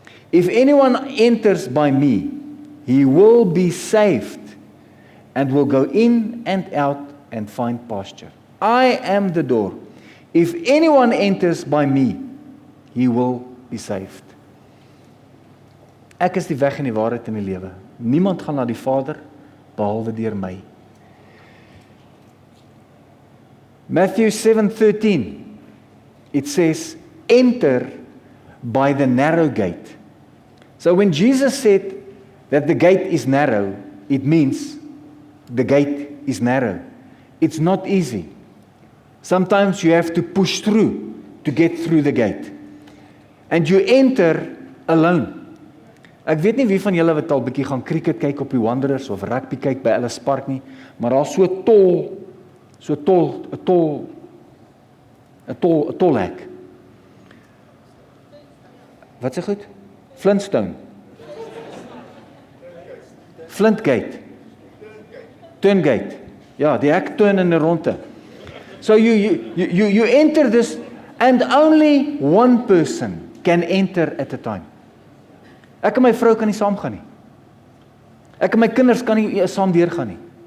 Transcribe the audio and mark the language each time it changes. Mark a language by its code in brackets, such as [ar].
[en] If anyone enters by me, he will be saved and will go in and out and find pasture. I am the door. If anyone enters by me, he will be saved. [af] Ek is die weg en die waarheid in die lewe. Niemand gaan na die Vader behalwe deur my. [en] Matthew 7:13, it says, enter by the narrow gate. So when Jesus said that the gate is narrow, it means the gate is narrow. It's not easy. Sometimes you have to push through to get through the gate. And you enter alone. [af] Ek weet nie wie van julle wat al bietjie gaan cricket kyk op die Wanderers of rugby kyk by Ellis Park nie, maar daar's so 'n tol hek. Wat sê goed? Flintstone. Flintgate. Turngate. Ja, die hek turn in 'n ronde. [en] So you enter this and only one person can enter at a time. [af] Ek en my vrou kan nie saam gaan nie. Ek en my kinders kan nie saam deurgaan nie.